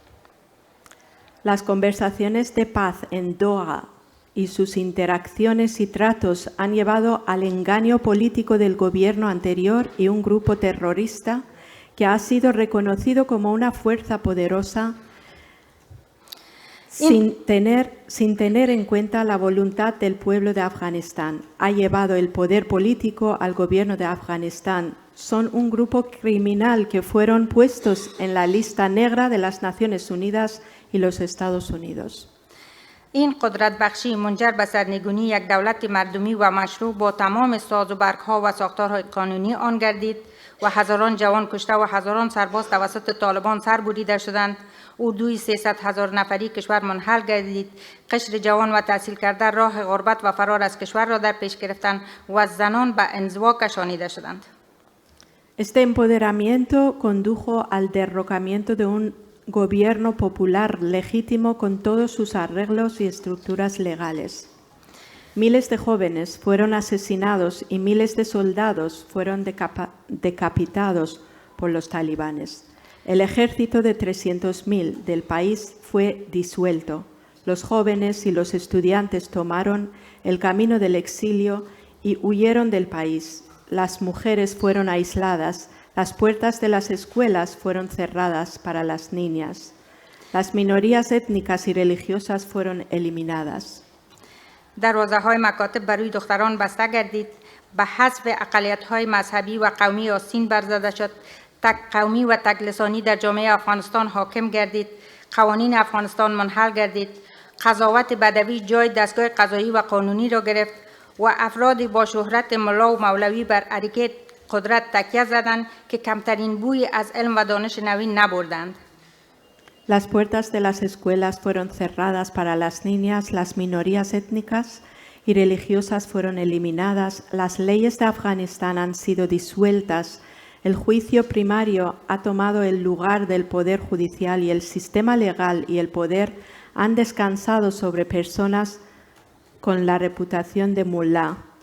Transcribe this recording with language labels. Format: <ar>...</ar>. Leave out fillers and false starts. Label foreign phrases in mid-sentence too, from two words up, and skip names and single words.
<es>Las conversaciones de paz en Doha y sus interacciones y tratos han llevado al engaño político del gobierno anterior y un grupo terrorista que ha sido reconocido como una fuerza poderosa sin tener en cuenta la voluntad del pueblo de Afganistán. Ha llevado el poder político al gobierno de Afganistán. Son un grupo criminal que fueron puestos en la lista negra de las Naciones Unidas y los Estados Unidos.</es> <fa>این قدرت بخشی منجر به سرنگونی یک دولت مردمی و مشروع با تمام ساز و برگ‌ها و ساختارهای قانونی آن گردید و هزاران جوان کشته و هزاران سرباز توسط طالبان سر بریده شدند. اردوی 300,000 نفری کشور منحل گردید. قشر جوان و تحصیل کرده راه غربت و فرار از کشور را در پیش گرفتند و زنان به انزوا کشانیده شدند.</fa> <es>Este empoderamiento condujo al derrocamiento de un gobierno popular legítimo con todos sus arreglos y estructuras legales. Miles de jóvenes fueron asesinados y miles de soldados fueron decapitados por los talibanes. El ejército de 300.000 del país fue disuelto. Los jóvenes y los estudiantes tomaron el camino del exilio y huyeron del país. Las mujeres fueron aisladas, las puertas de las escuelas fueron cerradas para las niñas. Las minorías étnicas y religiosas fueron eliminadas.</es> <fa>دروازه‌های مکاتب برای دختران بسته گردید. به حذف اقلیت‌های مذهبی و قومی آستین برزده شد. تک قومی و تک لسانی در جامعه افغانستان حاکم گردید. قوانین افغانستان منحل گردید. قضاوت بدوی جای دستگاه قضایی و قانونی را گرفت و افراد با شهرت ملا و مولوی بر اریکه قدرت تکیه زدند که کمترین بوی از علم و دانش نوین نبردند.</fa> <es>Las puertas de las escuelas fueron cerradas para las niñas, las minorías étnicas y religiosas fueron eliminadas, las leyes de Afganistán han sido disueltas, el juicio primario ha tomado el lugar del poder judicial y el sistema legal y el poder han descansado sobre personas con la reputación de mullah.</es>